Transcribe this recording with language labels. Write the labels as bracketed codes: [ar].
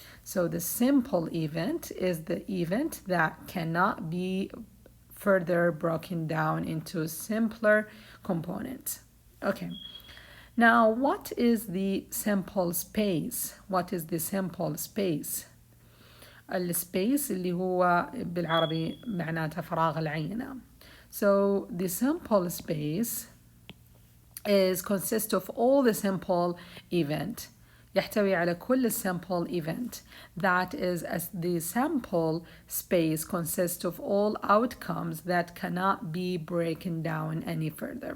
[en] So the simple event is the event that cannot be further broken down into simpler components. Okay. Now, what is the sample space? What is the sample space? [ar] السبيس اللي هو بالعربي معناته فراغ العينة. [en] So the sample space consists of all the sample event. [ar] يحتوي على كل sample event. [en] That is, as the sample space consists of all outcomes that cannot be broken down any further.